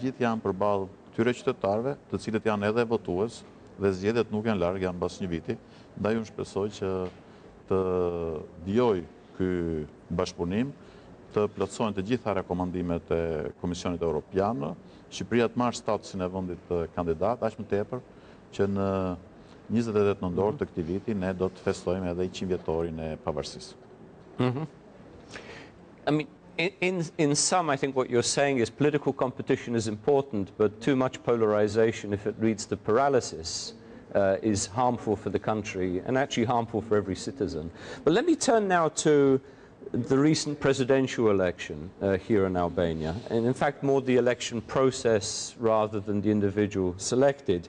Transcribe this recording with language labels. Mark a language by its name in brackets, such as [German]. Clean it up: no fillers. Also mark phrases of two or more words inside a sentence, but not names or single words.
[Albanian] gjithë janë përballë këtyre qytetarëve, të cilët janë edhe votues dhe zgjedhjet nuk janë larg, janë mbas një viti, ndaj unë shpresoj që të vijojë ky bashkëpunim, të plotësohen të gjitha rekomandimet e Komisionit Evropian, Shqipëria të marrë statusin e vendit kandidat, aq më tepër që në 28 nëntor të këtij viti ne do të festojmë edhe 100 vjetorin e pavarësisë. [English] I mean, in sum, I think what you're saying is political competition is important, but too much polarization, if it leads to paralysis, is harmful for the country and actually harmful for every citizen. But let me turn now to the recent presidential election here in Albania, and in fact more the election process rather than the individual selected.